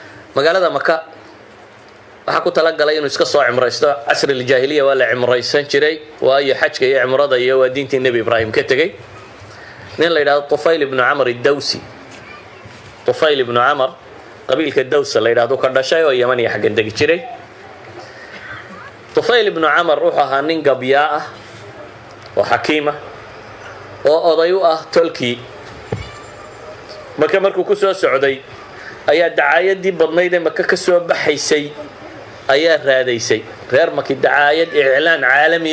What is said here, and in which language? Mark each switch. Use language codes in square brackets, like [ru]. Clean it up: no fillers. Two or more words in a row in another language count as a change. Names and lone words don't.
[so] magaalada Maka waxa ku tala galay inuu iska soo cimraysto casri al-jaahiliya wala cimraysan jiray waayo xajka iyo cimrada iyo waa diintii Nabi Ibrahim ka tagay nin la yiraahdo Tufayl ibn Amr ad-Dawsi Tufayl ibn Amr qabiilka Daws la yiraahdo ka dhashay oo Yaman iyo xaggan degi jiray Tufayl ibn Amr wuxuu ahaa nin gabyaa ah oo xakiima oo oday u ah tolkii markuu ku soo socday ayaa dacaayadii badnayd ee Maka ka soo baxaysay ayaa raadaysay reer Maka dacaayad iclaan caalami